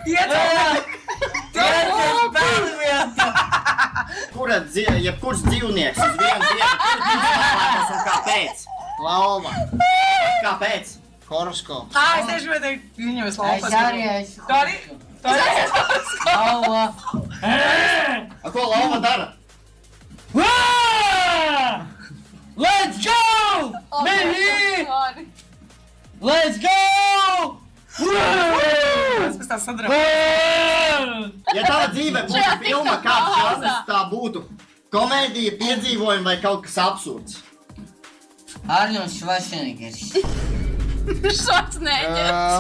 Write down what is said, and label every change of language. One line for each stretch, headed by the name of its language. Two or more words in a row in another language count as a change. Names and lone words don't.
Latvian: Jebkurš dzīvnieks uz vienu dienu, kur izvēlētos un kāpēc? Lauva, Kāpēc? horoskops. Es tieši vajadzēju viņu es laupas. Es arī esmu. Tu arī? Tu arī? Lauva! A, ko lauva dara?
English: Let's go! Baby! Let's go!
Latvian: Mēs tā sadarbojamies. Ja tava dzīve būtu filma, kāds žanrs tā būtu? Komēdija, piedzīvojumi vai kaut kas absurds? Arnolds Švarcenegers. Švarcenegers.